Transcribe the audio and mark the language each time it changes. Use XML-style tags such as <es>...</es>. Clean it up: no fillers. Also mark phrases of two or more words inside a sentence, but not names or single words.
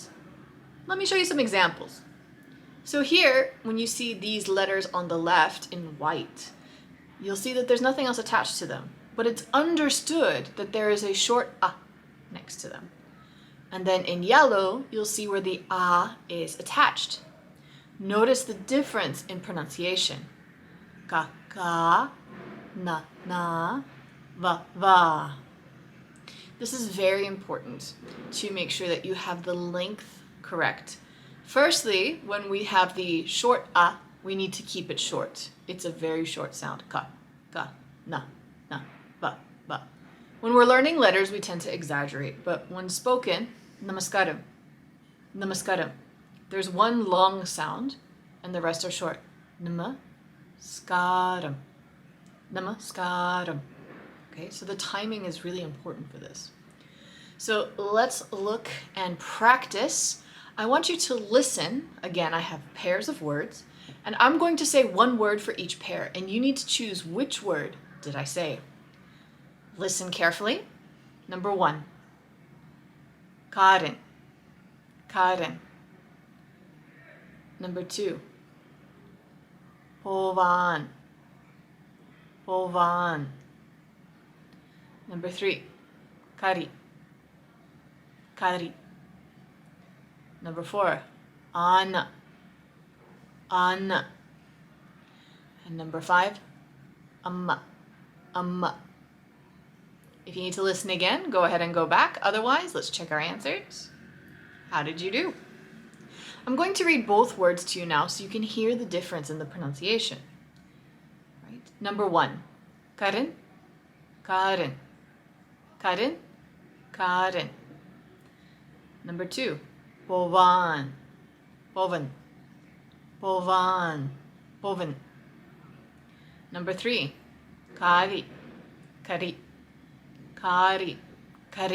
<en>Let me show you some examples. So here, when you see these letters on the left in white, you'll see that there's nothing else attached to them. But it's understood that there is a short a next to them. And then in yellow, you'll see where the a is attached. Notice the difference in pronunciation. Ka, ka, na, na, va, va. This is very important to make sure that you have the length correct. Firstly, when we have the short a, we need to keep it short. It's a very short sound. Ka, ka, na, na, va, va. When we're learning letters, we tend to exaggerate, but when spoken,</en> <ml>namaskaram, namaskaram.</ml> <en>There's one long sound and the rest are short.</en> <ml>Namaskaram, namaskaram.</ml> <en>Okay, so the timing is really important for this. So let's look and practice. I want you to listen. Again, I have pairs of words, and I'm going to say one word for each pair, and you need to choose which word did I say. Listen carefully. Number 1. Karen, Karen. Number 2. Povan, Povan. Number 3. Kari, Kari. Number 4. Ana, Ana. And number 5. Amma, Amma. If you need to listen again, go ahead and go back. Otherwise, let's check our answers. How did you do? I'm going to read both words to you now so you can hear the difference in the pronunciation. Right? Number 1. Karen, Karen, Karen, Karen. Number 2. Povan, Povan, Povan, Povan. Number 3. Kari, Kari, Kari, Kari.</en>